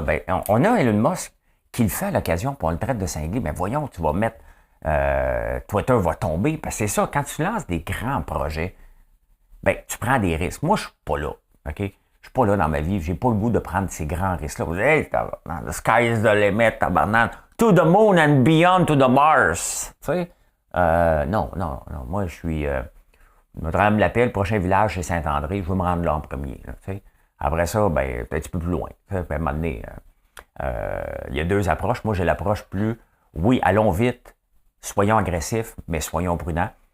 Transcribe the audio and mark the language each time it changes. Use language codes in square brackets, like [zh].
[fr] Ben, on a Elon Musk qui le fait à l'occasion, puis on le traite de cinglé. Mais voyons, tu vas mettre... Twitter va tomber. Parce que c'est ça, quand tu lances des grands projets, ben, tu prends des risques. Moi, je suis pas là. OK? Je suis pas là dans ma vie. J'ai pas le goût de prendre ces grands risques-là. Vous dites, [en] hey, the sky is the limit, tabarnak. To the moon and beyond to the Mars. [fr] Tu sais? Non. Moi, je suis... Notre-Dame de la Paix, le prochain village, c'est Saint-André. Je veux me rendre là en premier. Là, tu sais? Après ça, ben, un petit peu plus loin. À un moment donné, il y a deux approches. Moi, j'ai l'approche plus... Oui, allons vite. Soyons agressifs, mais soyons prudents.